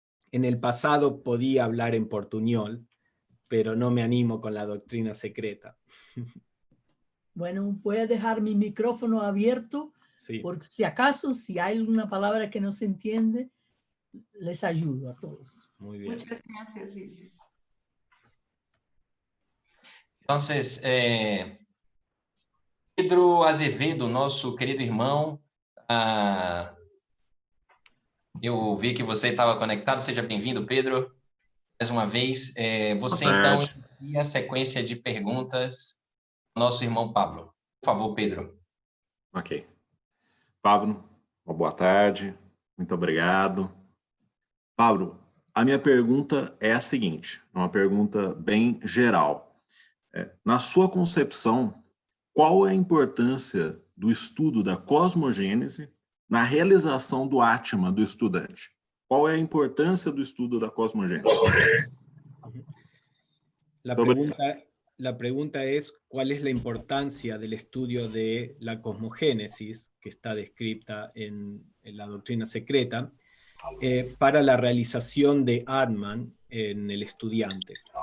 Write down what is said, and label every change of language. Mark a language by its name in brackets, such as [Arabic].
[Spanish] En el pasado podía hablar en portuñol, pero no me animo con la doctrina secreta. Bueno, voy a dejar mi micrófono abierto, Sí. por si acaso, si hay alguna palabra que no se entiende, les ayudo a todos. Muy bien. Muchas gracias, Isis. [Portuguese] Entonces, Pedro Azevedo, nosso querido irmão, eu vi que você estava conectado, seja bem-vindo, Pedro, mais uma vez. Você então envia a sequência de perguntas ao nosso irmão Pablo. Por favor, Pedro. Ok. Pablo, uma boa tarde, muito obrigado. Pablo, a minha pergunta é a seguinte, uma pergunta bem geral. Na sua concepção, qual é a importância do estudo da cosmogênese na realização do Atma do estudante? Qual é a importância do estudo da cosmogênese? [Spanish] La pregunta es, ¿cuál es la importancia del estudio de la cosmogénesis, que está descrita en la doctrina secreta, para la realización de Atman en el estudiante?